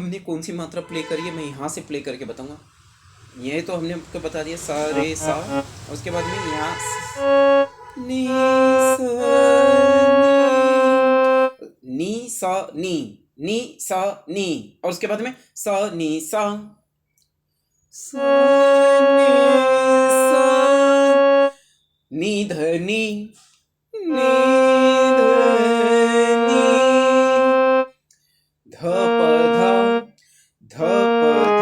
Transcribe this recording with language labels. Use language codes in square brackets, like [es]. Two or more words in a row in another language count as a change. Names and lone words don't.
[hi] कौन सी मात्रा प्ले करी है मैं यहाँ से प्ले करके बताऊंगा। ये तो हमने आपको बता दिया सा रे सा, उसके बाद में यहाँ नी सा नी सा नी, और उसके बाद में सा नी सा नी ध नी नी ध नी ध प ध ध प